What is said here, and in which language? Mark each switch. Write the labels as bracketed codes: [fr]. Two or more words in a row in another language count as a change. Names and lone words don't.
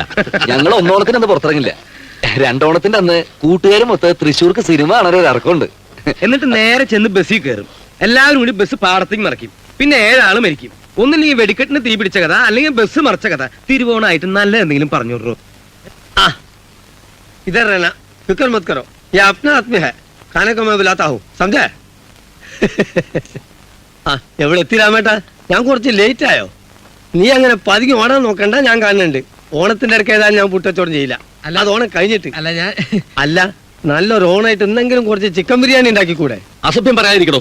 [ml] ഞങ്ങൾ ഒന്നോണത്തിന് അന്ന് പുറത്തിറങ്ങില്ല. രണ്ടോണത്തിന്റെ അന്ന് കൂട്ടുകാരും മൊത്തം തൃശ്ശൂർക്ക് സിനിമ കാണാൻ ഒരു ഇറക്കമുണ്ട്. എന്നിട്ട് നേരെ ചെന്ന് ബസ്സിൽ കയറും. എല്ലാവരും കൂടി ബസ് പാടത്തേക്ക് മറിക്കും. പിന്നെ 7 ആള് മരിക്കും. ഒന്നില്ലെങ്കിൽ വെടിക്കെട്ടിന് തീ പിടിച്ച കഥ, അല്ലെങ്കിൽ ബസ് മറിച്ച കഥ. തിരുവോണായിട്ട് നല്ല എന്തെങ്കിലും പറഞ്ഞു വിടറോ? [hi] इधर रहना, फिक्र मत करो, ये अपना आदमी है, खाने को मैं बुलाता हूँ, समझे? [ml] ആ എവിടെ എത്തി രാമേട്ടാ? ഞാൻ കുറച്ച് ലേറ്റ് ആയോ? നീ അങ്ങനെ പതുങ്ങി ഓടാൻ നോക്കണ്ട, ഞാൻ കാണുന്നുണ്ട്. ഓണത്തിന്റെ ഇടയ്ക്ക് ഏതായാലും ഞാൻ പുട്ടച്ചോടം ചെയ്യില്ല. അല്ല, അത് ഓണം കഴിഞ്ഞിട്ട്. അല്ല, ഞാൻ അല്ല, നല്ലൊരു ഓണായിട്ട് എന്തെങ്കിലും കുറച്ച് ചിക്കൻ ബിരിയാണി ഉണ്ടാക്കിക്കൂടെ? അസഭ്യം പറയാതിരിക്കണോ?